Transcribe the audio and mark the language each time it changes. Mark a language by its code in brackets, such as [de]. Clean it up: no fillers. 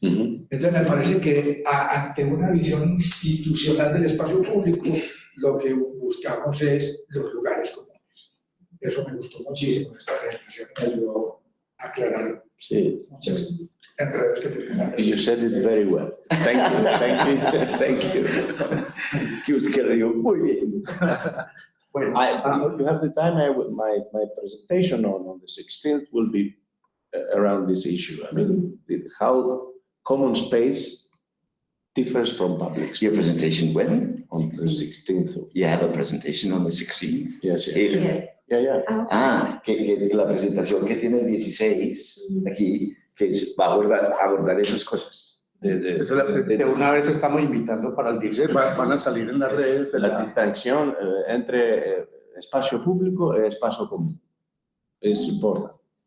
[es] Entonces me parece que ante una visión institucional del espacio público, lo que buscamos es los lugares comunes. Eso me gustó muchísimo esta presentación, me ayudó a aclarar muchas enredos que tenía. [en] You said it very well. Thank you, thank you, thank you. [es] Que le digo, muy bien. [en] Well, you have the time. My presentation on the 16th will be around this issue. I mean, how common space differs from public space. Your presentation when? On the 16th. You have a presentation on the 16th? Yes, yes. Yeah. Yeah. [es] Que la presentación que tiene el 16 aquí, que va a abordar esas cosas. De una vez estamos invitando para el 16, van a salir en las redes de La distinción entre espacio público y espacio común es importante.